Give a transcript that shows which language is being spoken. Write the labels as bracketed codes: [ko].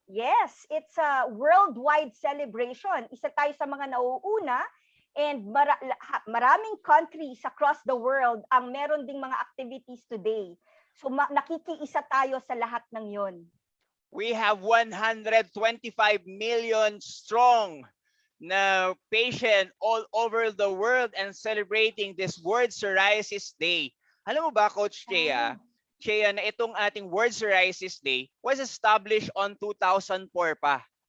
[en] It's a worldwide celebration. [tl] Isa tayo sa mga nauuna and maraming countries [en] across the world [tl] ang meron ding mga activities today. So nakikiisa tayo sa lahat ng yon. [en] We have 125 million strong na patient all over the world and celebrating this World Psoriasis Day. [tl] Alam mo ba, Coach Chea, na itong ating World Psoriasis Day [en] was established on 2004 [tl] pa.